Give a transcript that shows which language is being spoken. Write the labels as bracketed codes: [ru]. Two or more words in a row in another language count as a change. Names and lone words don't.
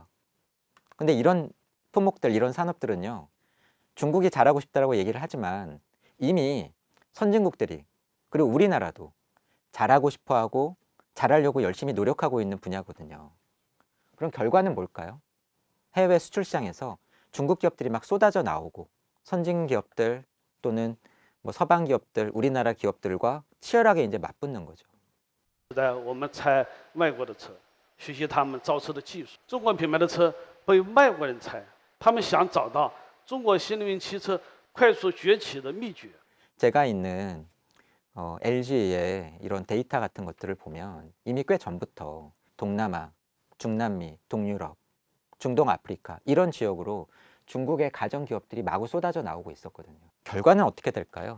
[ko] 근데 이런 품목들, 이런 산업들은요, 중국이 잘하고 싶다라고 얘기를 하지만 이미 선진국들이, 그리고 우리나라도 잘하고 싶어하고 잘하려고 열심히 노력하고 있는 분야거든요. 그럼 결과는 뭘까요? 해외 수출 시장에서 중국 기업들이 막 쏟아져 나오고, 선진 기업들 또는 뭐 서방 기업들, 우리나라 기업들과 치열하게 이제 맞붙는 거죠. [zh] 现在我们拆外国的车，学习他们造车的技术。中国品牌的车被外国人拆，他们想找到中国新能源汽车快速崛起的秘诀。 [ko] 제가 있는 LG의 이런 데이터 같은 것들을 보면 이미 꽤 전부터 동남아, 중남미, 동유럽, 중동 아프리카 이런 지역으로 중국의 가전 기업들이 마구 쏟아져 나오고 있었거든요. 결과는 어떻게 될까요?